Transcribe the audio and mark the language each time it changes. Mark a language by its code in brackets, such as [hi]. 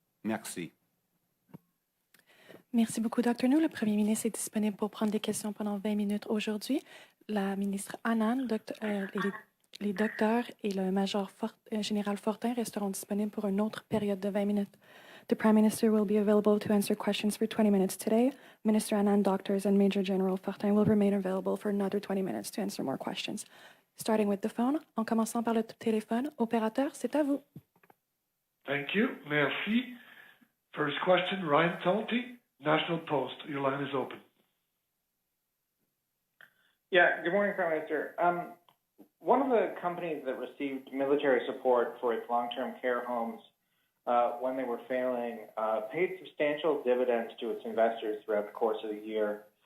[fr] Merci. Merci beaucoup, Dr. Nu. Le premier ministre est disponible pour prendre des questions pendant 20 minutes aujourd'hui. La ministre Anand, les docteurs et le major général Fortin resteront disponibles pour une autre période de 20 minutes. [en] The Prime Minister will be available to answer questions for 20 minutes today. Minister Anand, doctors, and Major General Fortin will remain available for another 20 minutes to answer more questions. Starting with the phone, [fr] en commençant par le téléphone. Opérateur, c'est à vous. [en] Thank you. [fr] Merci. [en] First question, Ryan Talty, National Post. Your line is open. Yeah, good morning, Prime Minister. One of the companies that received military support for its long-term care homes when they were failing paid substantial dividends to its investors throughout the course of the year.